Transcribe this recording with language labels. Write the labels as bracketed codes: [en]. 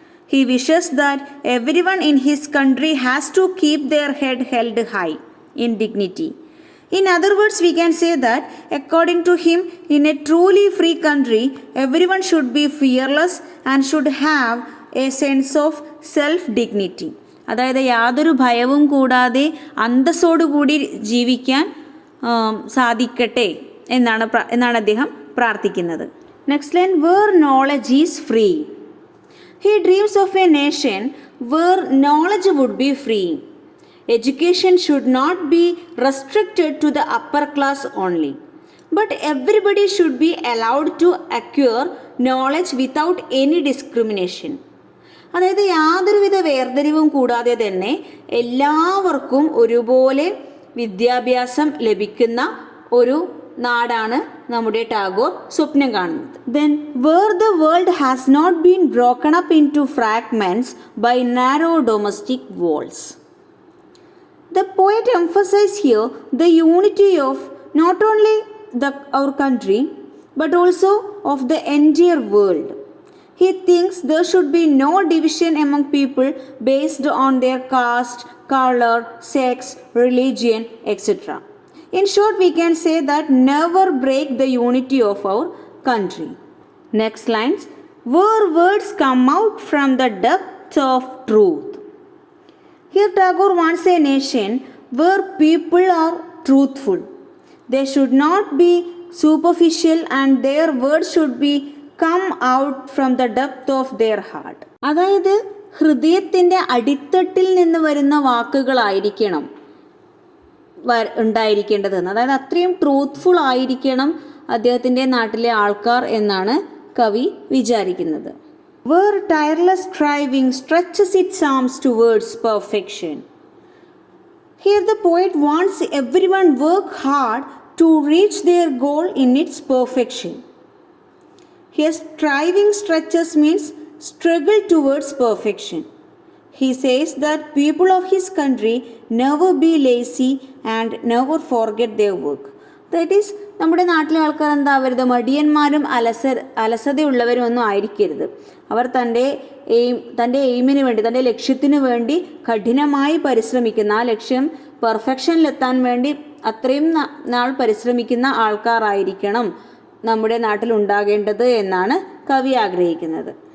[en] He wishes that everyone in his country has to keep their head held high in dignity. In other words, we can say that according to him, in a truly free country, everyone should be fearless and should have a sense of self-dignity. [ml] അതായത് യാതൊരു ഭയവും കൂടാതെ അന്തസ്സോടുകൂടി ജീവിക്കാൻ സാധിക്കട്ടെ എന്നാണ് അദ്ദേഹം പ്രാർത്ഥിക്കുന്നത്. [en] Next line, where knowledge is free. He dreams of a nation where knowledge would be free. Education should not be restricted to the upper class only, but everybody should be allowed to acquire knowledge without any discrimination. [ml] അതായത് യാതൊരുവിധ വേർതിരിവും കൂടാതെ തന്നെ എല്ലാവർക്കും ഒരുപോലെ വിദ്യാഭ്യാസം ലഭിക്കുന്ന ഒരു നാടാണ് നമ്മുടെ ടാഗോർ സ്വപ്നം കാണുന്നത്. [en] Then where the world has not been broken up into fragments by narrow domestic walls. The poet emphasizes here the unity of not only our country but also of the entire world. He thinks there should be no division among people based on their caste, color, sex, religion, etc. In short, we can say that never break the unity of our country. Next lines, where words come out from the depths of truth. Here Tagore wants a nation where people are truthful. They should not be superficial and their words should be come out from the depth of their heart. [ml] അതായത് ഹൃദയത്തിൻ്റെ അടിത്തട്ടിൽ നിന്ന് വരുന്ന വാക്കുകളായിരിക്കണം ഉണ്ടായിരിക്കേണ്ടതെന്ന്. അതായത് അത്രയും truthful ആയിരിക്കണം അദ്ദേഹത്തിൻ്റെ നാട്ടിലെ ആൾക്കാർ എന്നാണ് കവി വിചാരിക്കുന്നത്. [en] Where tireless striving stretches its arms towards perfection. Here the poet wants everyone work hard to reach their goal in its perfection. Here striving stretches means struggle towards perfection. He says that people of his country never be lazy and never forget their work. That is, [ml] നമ്മുടെ നാട്ടിലെ ആൾക്കാർ എന്താവരുത്, മടിയന്മാരും അലസതയുള്ളവരും ഒന്നും ആയിരിക്കരുത്. അവർ തൻ്റെ എയിമിന് വേണ്ടി, തൻ്റെ ലക്ഷ്യത്തിന് വേണ്ടി കഠിനമായി പരിശ്രമിക്കുന്ന, ആ ലക്ഷ്യം പെർഫെക്ഷനിലെത്താൻ വേണ്ടി അത്രയും നാൾ പരിശ്രമിക്കുന്ന ആൾക്കാരായിരിക്കണം നമ്മുടെ നാട്ടിൽ ഉണ്ടാകേണ്ടത് എന്നാണ് കവി ആഗ്രഹിക്കുന്നത്.